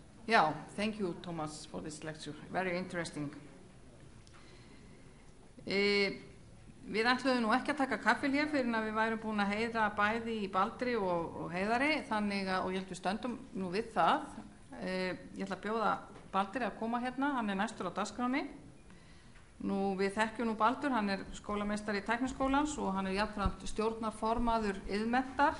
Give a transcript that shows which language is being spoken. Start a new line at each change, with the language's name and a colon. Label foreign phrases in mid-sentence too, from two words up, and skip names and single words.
English: Yeah, thank you, Thomas, for this lecture. Very interesting.
Icelandic: Við ætluðum nú ekki að taka kaffil hér fyrir að við værum búin að heyra bæði í Baldri og Heiðari, þannig að, og ég held við stöndum nú við það. Ég ætla að bjóða Baldri að koma hérna, hann næstur á dagskránni. Nú við þekkjum nú Baldur, hann skólameistari í Tækniskólans og hann jafnframt stjórnarformaður Iðmenntar.